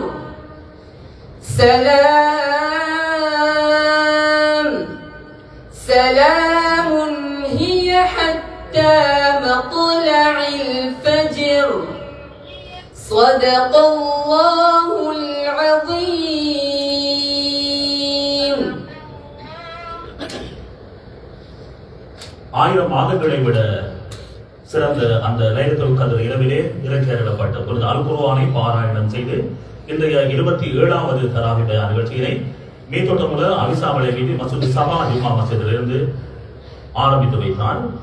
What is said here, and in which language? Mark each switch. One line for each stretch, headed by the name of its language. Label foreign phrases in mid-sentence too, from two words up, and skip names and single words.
Arabic: سلام سلام هي حتى مطلع الفجر صدق الله العظيم.
Tamil: 1000 மாதங்களை விட சிறந்த அந்த லைலத்துல் கத்ர் இரவிலே இறக்கிடப்பட்ட பொழுது அல் குர்ஆனை பாராயணம் செய்து இன்றைய 27வது தராவி பயான் நிகழ்ச்சியினை மீத்தோட்டமுள்ள அவிசாமலை வீதி மசூத் சபா ஜும்மா மஸ்ஜிதிலிருந்து ஆரம்பித்து வைத்தார்.